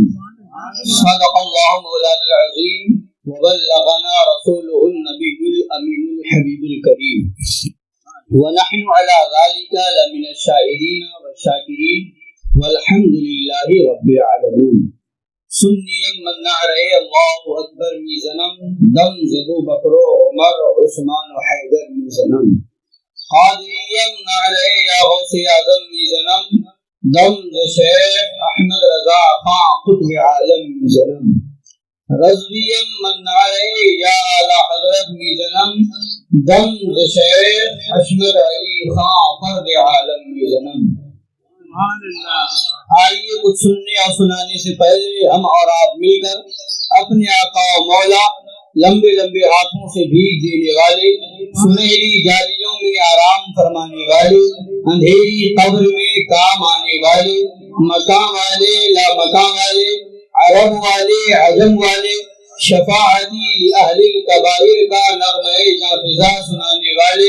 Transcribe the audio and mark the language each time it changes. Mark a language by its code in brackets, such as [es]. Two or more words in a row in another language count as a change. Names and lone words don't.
[ar] صدق الله مولانا العظيم وبلغنا رسوله النبي الأمين الحبيب الكريم ونحن على ذلك لمن الشاهدين والشاكرين والحمد لله رب العالمين. [fa] سنیم من نعرے [ar] اللہ اکبر [fa] میزنم دم زدو بکرو عمر عثمان و حیدر میزنم. قادریم نعرے یا غوث اعظم میزنم دم ز شیخ احمد رضا خان قطب عالم میزنم. رضویم من نعرے یا اعلی حضرت میزنم دم ز شیخ حشمت علی خان فرد عالم میزنم. [ur] آئیے کچھ سننے اور سنانے سے پہلے ہم اور آپ مل کر اپنے آقا و مولا لمبے لمبے ہاتھوں سے بھیگ دینے والے، سنہری جالیوں میں آرام فرمانے والے، اندھیری قبر میں کام آنے والے، مقام والے لا مقام والے، عرب والے عجم والے، [ar] شفاعتی اہل الکبائر [ur] کا نغمہ نافذہ سنانے والے،